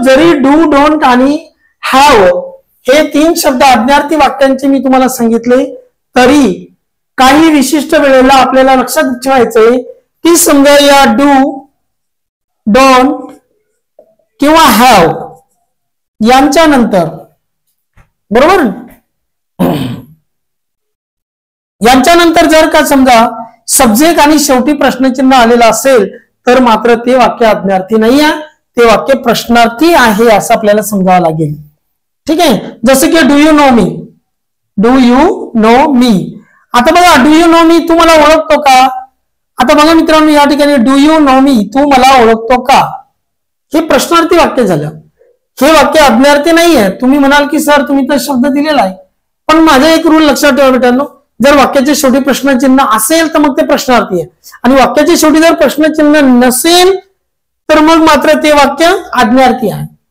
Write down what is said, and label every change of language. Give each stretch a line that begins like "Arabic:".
Marathi: जरी do, don't आणि have हे 3 शब्द अज्ञार्थी वाक्यांचे मी तुम्हाला सांगितले, तरी काही विशिष्ट वेळेला आपल्याला लक्षात ठेवायचंय की समजा या डू, डोंट किंवा हॅव यांच्या नंतर, बरोबर, यांच्या नंतर जर का समजा सब्जेक्ट आणि शेवटी प्रश्नचिन्ह आलेलं असेल तर मात्र ते वाक्य अज्ञार्थी नाही आहे, ते वाक्य प्रश्नार्थी आहे असं आपल्याला समजावं लागेल. ठीक आहे. जसं की
English: Do you know me, do you know me.
Marathi: आता बघा
English: do you know me,
Marathi: तू मला ओळखतो का? आता बघा मित्रांनो या ठिकाणी डू यू नो मी, तू मला ओळखतो का, हे प्रश्नार्थी वाक्य झालं. हे वाक्य अज्ञार्थी नाही आहे. तुम्ही म्हणाल की सर तुम्ही तर शब्द दिलेला आहे, पण माझा एक रूल लक्षात ठेवा मित्रांनो, जर वाक्याच्या शेवटी प्रश्नचिन्ह असेल तर मग ते प्रश्नार्थी आहे, आणि वाक्याच्या शेवटी जर प्रश्नचिन्ह नसेल तर मग मात्र ते वाक्य अज्ञार्थी आहे.